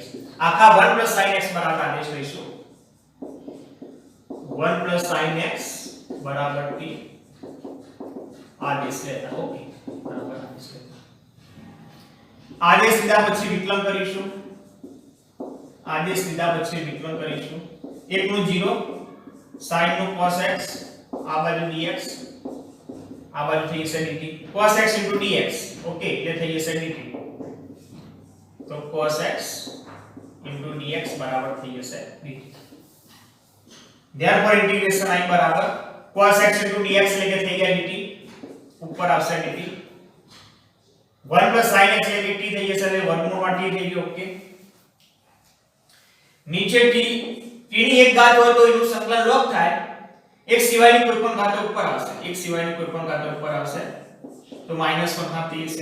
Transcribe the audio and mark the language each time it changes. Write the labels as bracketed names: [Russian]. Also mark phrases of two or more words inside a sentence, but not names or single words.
[Gujarati] આખા 1 sin x બરાબર આદેશ લઈશું. 1 sin x બરાબર t આદેશ લેતા. ઓકે, બરાબર આદેશ લેતા. આદેશ લીધા પછી વિકલન કરીશું. આદેશ લીધા પછી વિકલન કરીશું. 1 નું 0, sin નું cos x, આ બાજુ dx, આ બાજુ થઈ જશે dt. [English] cos x into dx. [Gujarati] ઓકે, એટલે થઈ જશે dt. તો [English] cos x into dx [Gujarati] બરાબર થઈ જશે dt. [English] therefore integration I [Gujarati] બરાબર [English] cos x into dx [Gujarati] એટલે કે થઈ ગયા dt, ઉપર આવશે dt. 1 sin x એટલે dt થઈ જશે, એટલે વર્ગમૂળમાં t થઈ ગયો. ઓકે. નીચે t ની એક ઘાત હોય તો એનું સંકલન log થાય. એક સિવાયની કોઈ પણ ઘાત ઉપર આવશે, એક સિવાયની કોઈ પણ ઘાત ઉપર આવશે તો -1/2 થઈ જશે.